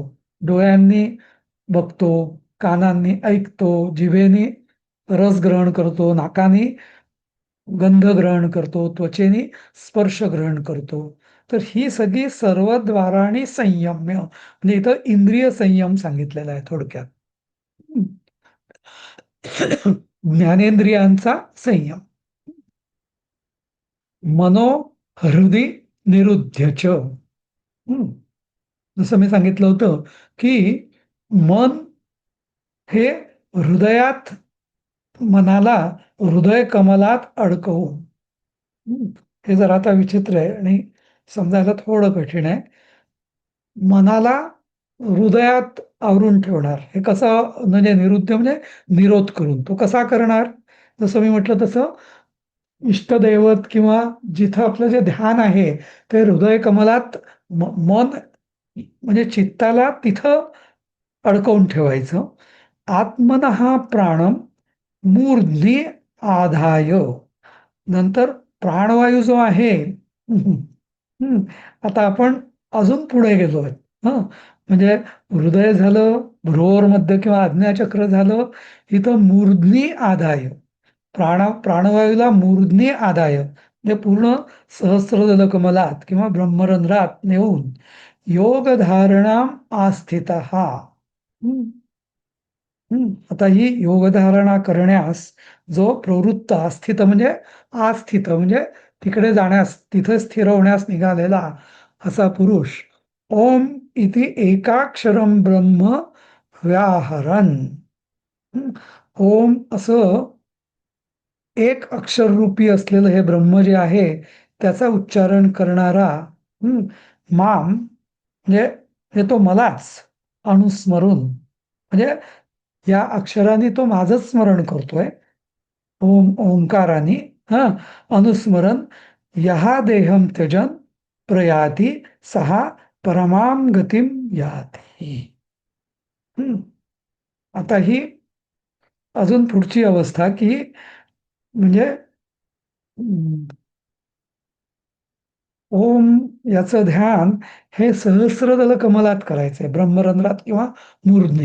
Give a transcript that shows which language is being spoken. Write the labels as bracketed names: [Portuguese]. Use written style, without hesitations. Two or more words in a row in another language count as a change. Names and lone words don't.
[Marathi] डोळ्यांनी बघतो, कानांनी ऐकतो, जिभेने रस ग्रहण करतो, नाकाने गंध ग्रहण करतो, त्वचेने स्पर्श ग्रहण करतो. तर ही सगळी सर्वद्वारांनी संयम्य, म्हणजे इथं इंद्रिय संयम सांगितलेला आहे थोडक्यात. ज्ञानेंद्रियांचा संयम. [Sanskrit] मनो हृदि निरुध्यच. [Marathi] जसं मी सांगितलं होतं की मन हे हृदयात, मनाला हृदय कमलात अडकवून, हे जरा आता विचित्र आहे आणि समजायला थोडं कठीण आहे. मनाला हृदयात आवरून ठेवणार हे कसं, म्हणजे निरुद्ध म्हणजे निरोध करून. तो कसा करणार? जसं मी म्हटलं तसं इष्टदैवत किंवा जिथं आपलं जे ध्यान आहे ते हृदय कमलात मन म्हणजे चित्ताला तिथं अडकवून ठेवायचं. [Sanskrit] आत्मनः प्राणम मूर्ध्नी आधाय. [Marathi] नंतर प्राणवायू जो आहे, आता आपण अजून पुढे गेलोय. हं, म्हणजे हृदय झालं, भ्रुवर मध्य किंवा आज्ञाचक्र झालं, इथं [Sanskrit] मूर्ध्नी आदाय, [Marathi] प्राणवायूला [Sanskrit] मूर्ध्नी आदाय [Marathi] म्हणजे पूर्ण सहस्रदल कमलात किंवा ब्रह्मरंध्रात नेऊन [Sanskrit] योगधारणाम आस्थितः. [Marathi] आता ही योगधारणा करण्यास जो प्रवृत्त, आस्थित म्हणजे आस्थित म्हणजे तिकडे जाण्यास, तिथे स्थिर होण्यास निघालेला असा पुरुष [Sanskrit] ओम इति एकाक्षरम ब्रह्म व्याहरन. [Marathi] ओम असं एक अक्षररूपी असलेलं हे ब्रह्म जे आहे त्याचा उच्चारण करणारा माम म्हणजे हे तो मलाच अनुस्मरून, म्हणजे या अक्षराने तो माझंच स्मरण करतोय. [Sanskrit] ओम ओंकाराने अनुस्मरण यहा देहम त्यजन प्रयाती सहा परमाम गतीम याती. [Marathi] आता ही अजून पुढची अवस्था की म्हणजे ओम याचं ध्यान हे सहस्रदल कमलात करायचंय, ब्रह्मरंध्रात किंवा मूर्ध्नी.